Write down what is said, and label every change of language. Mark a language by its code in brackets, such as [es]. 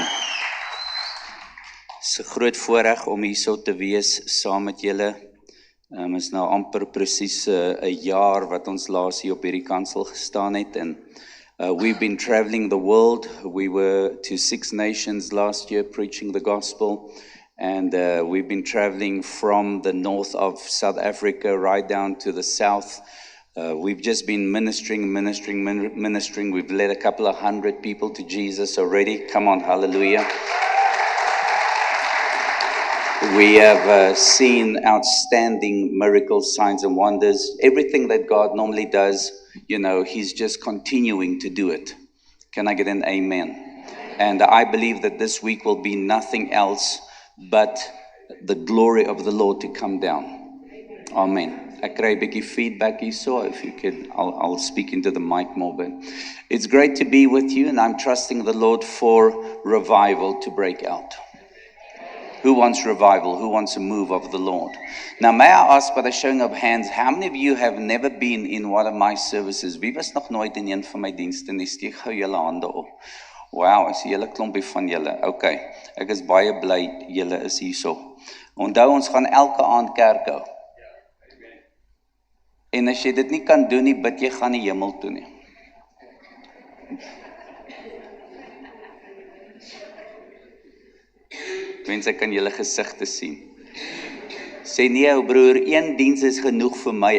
[af] Dit is 'n groot voorreg om hier so te wees saam met julle. Is nou amper presies 'n jaar wat ons laas hier op hierdie kansel gestaan het en [en] we've been traveling the world. We were to 6 nations last year preaching the gospel. And we've been traveling from the north of South Africa right down to the south. We've just been ministering. We've led a couple of 100 people to Jesus already. Come on, hallelujah. We have seen outstanding miracles, signs and wonders. Everything that God normally does, He's just continuing to do it. Can I get an amen? And I believe that this week will be nothing else but the glory of the Lord to come down. Amen. [af] Ek kry 'n bietjie feedback hier so, [en] if you could, I'll speak into the mic more, but it's great to be with you, and I'm trusting the Lord for revival to break out. Who wants revival? Who wants a move of the Lord? Now, may I ask by the showing of hands, how many of you have never been in one of my services? [af] Wie was nog nooit in een van my dienste nie? Steek gou julle hande op. Wow, is 'n hele klompie van julle. Okay, ek is baie bly julle is hierso. Onthou, ons gaan elke aand kerk hou. En as jy dit nie kan doen nie, bid jy gaan nie hemel toe nie. Wens ek kan julle gesigte sien. Sê nee, ou broer, 1 diens is genoeg vir my.